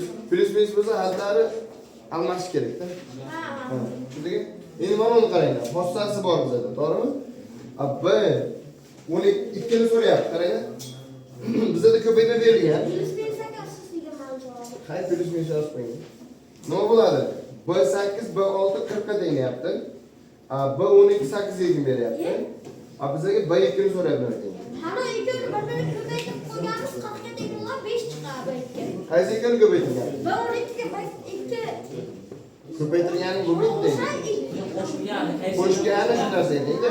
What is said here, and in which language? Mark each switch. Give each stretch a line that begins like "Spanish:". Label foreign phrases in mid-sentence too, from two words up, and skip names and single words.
Uzbek: Plus minus bo'lsa haddari almashish kerak-da. Tushundingmi? Endi mana buni qaranglar. Xossasi bor bizda, to'g'rimi? A B 12 ni so'rayapti, qaranglar. Bizda ko'paytirib berilgan. Hay, plus minus yozib qo'ying. Nima bo'ladi? B8 B6 40 ga tengyapti. A B12 8 ga beryapti. A bizga B2 ni so'rayapti. Hali ikkovini bir-biriga ko'paytirib qo'yganimiz 40 ga teng bo'ladi, 5 chiqadi B2. Qaysi ikkini ko'paytirgan? B12 ga B2 Ko'paytirganing bu bitta. Qo'shgani Qo'shgani shu narsa edi.